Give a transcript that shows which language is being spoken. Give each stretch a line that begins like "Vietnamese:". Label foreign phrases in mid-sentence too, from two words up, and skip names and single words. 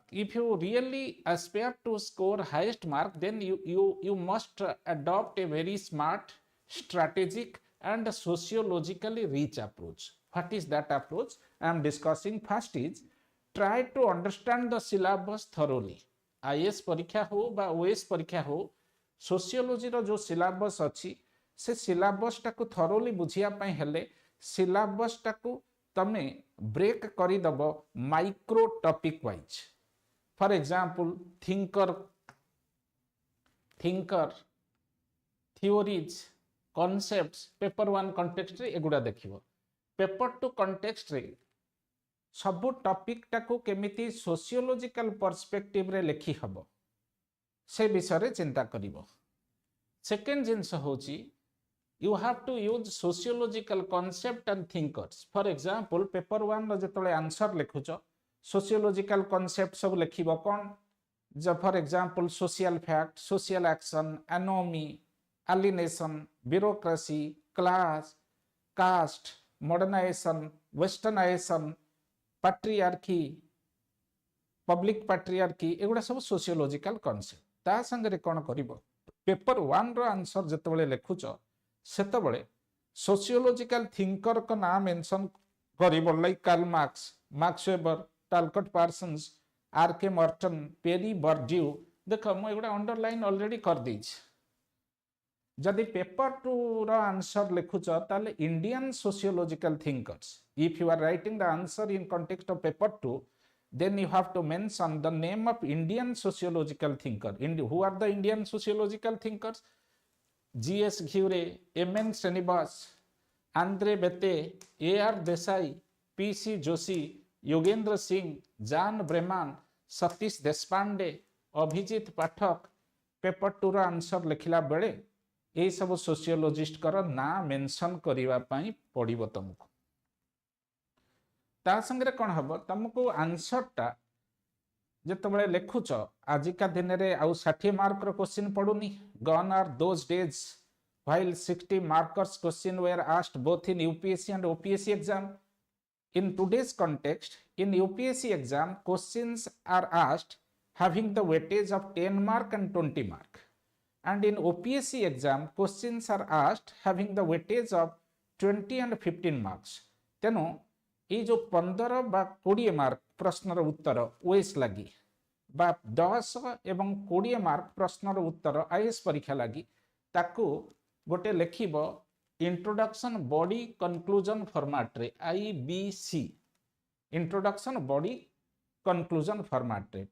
English: If you really aspire to score highest mark, then you must adopt a very smart, strategic, and sociologically rich approach. What is that approach? I am discussing. First is try to understand the syllabus thoroughly.
Odia: IAS ପରୀକ୍ଷା ହୋ ବା OS ପରୀକ୍ଷା ହୋ, ସୋସିଓଲୋଜି ରୋ ଯୋ ସିଲାବସ ଅଛି ସେ ସିଲାବସ ଟାକୁ ଥରୋଲି ବୁଝିଆ ପଇ ହେଲେ ସିଲାବସ ଟାକୁ ତମେ ବ୍ରେକ କରି ଦବୋ
English: micro topic wise. for example thinker theories concepts paper 1 context
Odia: ରେ ଏଗୁଡ଼ା ଦେଖିବୋ.
English: paper 2 context
Odia: ରେ ସବୁ ଟପିକ ଟାକୁ କେମିତି
English: sociological perspective
Odia: ରେ ଲେଖି ହବୋ ସେ ବିଷୟ ରେ ଚିନ୍ତା କରିବୋ. ସେକେଣ୍ଡ ଜିନିଷ ହେଉଛି
English: you have to use sociological concept and thinkers. For example, paper 1
Odia: ରୋ ଜେତେଲେ ଆନସର ଲେଖୁଚୋ
English: sociological concept
Odia: ସବୁ ଲେଖିବୋ କ'ଣ.
English: जब for example social fact, social action, anomy, alienation, bureaucracy, class, caste, modernization, westernization, patriarchy, public patriarchy,
Odia: ଏଗୁଡ଼ା ସବୁ
English: sociological concept.
Odia: ତା ସଙ୍ଗେ କ'ଣ କରିବୋ ପେପର 1 ରୋ ଆନସର ଜେତେଲେ ଲେଖୁଚୋ ସେତେବେଳେ
English: sociological thinker
Odia: କୁ ନାମ ମେନସନ କରିବୋ ଲାଇକ कार्ल मार्क्स, मार्क्स वेबर, टालकट पार्सन्स, आर के मॉर्टन, पेरी बर्ड्यू. ଦେଖ ମୋ ଏଗୁଡ଼ା ଅଣ୍ଡରଲାଇନ ଅଲରେଡି କରି ଦେଇଛି. ଯଦି ପେପର 2 ରୋ ଆନସର ଲେଖୁଚ ତାହାଲେ
English: Indian sociological thinkers. If you are writing the answer in context of paper 2, then you have to mention the name of Indian sociological thinker. Who are the Indian sociological thinkers? G.S. Ghure, M.N. Srinivas, Andre Bete, A.R. Desai, P.C. Joshi, Yogendra Singh, Jan Breman, Satish Deshpande, Abhijit Pathak.
Odia: ପେପର 2 ରୋ ଆନସର ଲେଖିଲା ବେଳେ ଏ ସବୁ ସୋସିଓଲୋଜିଷ୍ଟ କର ନା ମେନସନ କରିବା ପଇ ପଡ଼ିବୋ ତୁମକୁ. ତା ସଙ୍ଗେ କ'ଣ ହବୋ ତୁମକୁ ଆନସର ଟା ଜେତେବେଳେ ଲେଖୁଚ ଆଜିକା ଦିନ ରେ ଆଉ 60 ମାର୍କ ରୋ
English: question padunee. gone are those days while 60 markers question were asked both in UPSC and OPSC exam. In today's context, in UPSC exam, questions are asked having the weightage of 10 mark and 20 mark. And in OPSC exam, questions are asked having the weightage of 20 and 15 marks.
Odia: Teno, ଏ ଯୋ 15 ବା 20 ମାର୍କ ପ୍ରଶ୍ନର ଉତ୍ତର ଓଏସ ଲାଗି ବା 10 ଏବଂ 20 ମାର୍କ ପ୍ରଶ୍ନର ଉତ୍ତର ଆଇଏଏସ ପରୀକ୍ଷା ଲାଗି ତାକୁ ଗୋଟେ ଲେଖିବ
English: introduction body conclusion format
Odia: ରେ
English: IBC introduction body conclusion format
Odia: ରେ